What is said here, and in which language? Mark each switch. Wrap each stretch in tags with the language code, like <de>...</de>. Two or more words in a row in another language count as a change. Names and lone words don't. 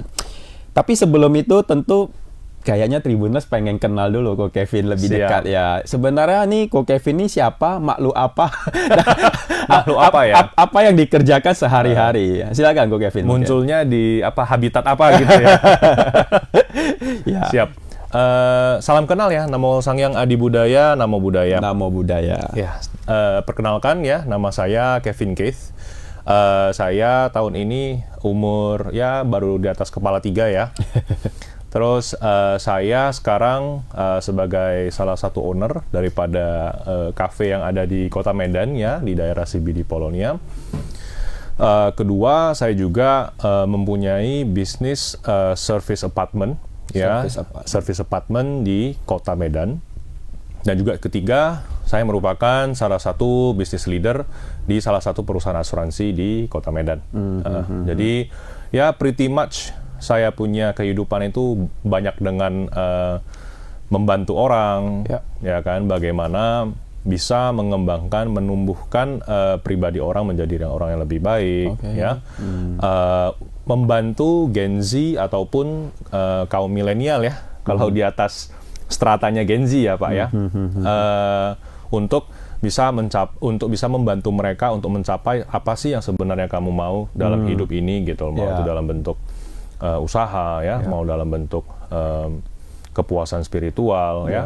<id>Tapi sebelum itu tentu kayaknya Tribuners pengen kenal dulu Ko Kevin lebih dekat ya. Sebenarnya nih Ko Kevin ini siapa, makhluk apa? Makhluk apa ya? Apa yang dikerjakan sehari-hari? Silakan Ko Kevin. Munculnya di habitat apa gitu ya. Ya. Siap. Salam kenal ya,</id> <pi>Namo Sang Hyang Adi Budaya, Namo Buddhaya. Namo Buddhaya.</pi> <id>Ya, perkenalkan ya, nama saya Kevin Keith. Saya tahun ini umur ya baru di atas kepala 3 ya. Terus saya sekarang sebagai salah satu owner daripada kafe yang ada di Kota Medan ya, di daerah CBD Polonia. Kedua, saya juga mempunyai bisnis</id> <en>service apartment</en> <id>ya,</id> <en>service apartment</en> <id>di Kota Medan. Dan juga ketiga, saya merupakan salah satu</id> <en>business leader</en> <id>di salah satu perusahaan asuransi di Kota Medan. Jadi ya</id> <en>pretty much</en> <id>saya punya kehidupan itu banyak dengan membantu orang, ya kan, bagaimana bisa mengembangkan, menumbuhkan pribadi orang menjadi orang yang lebih baik, ya, membantu Gen Z ataupun kaum milenial ya, kalau di atas stratanya Gen Z ya Pak ya, untuk bisa membantu mereka untuk mencapai apa sih yang sebenarnya kamu mau dalam hidup ini gitu, mau itu dalam bentuk usaha ya, mau dalam bentuk kepuasan spiritual ya.</id>